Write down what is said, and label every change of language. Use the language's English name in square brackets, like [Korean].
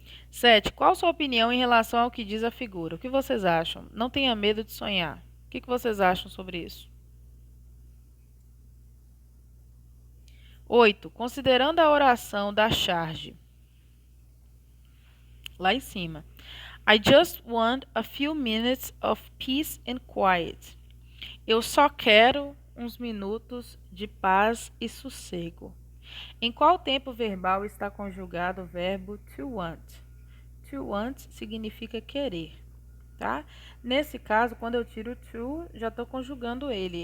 [Portuguese] 7. Qual a sua opinião em relação ao que diz a figura? O que vocês acham? Não tenha medo de sonhar. O que vocês acham sobre isso? 8. Considerando a oração da charge. Lá em cima. [English] I just want a few minutes of peace and quiet. [Portuguese] Eu só quero uns minutos de paz e sossego. Em qual tempo verbal está conjugado o verbo to want? To want significa querer, tá? Nesse caso, quando eu tiro to, já estou conjugando ele.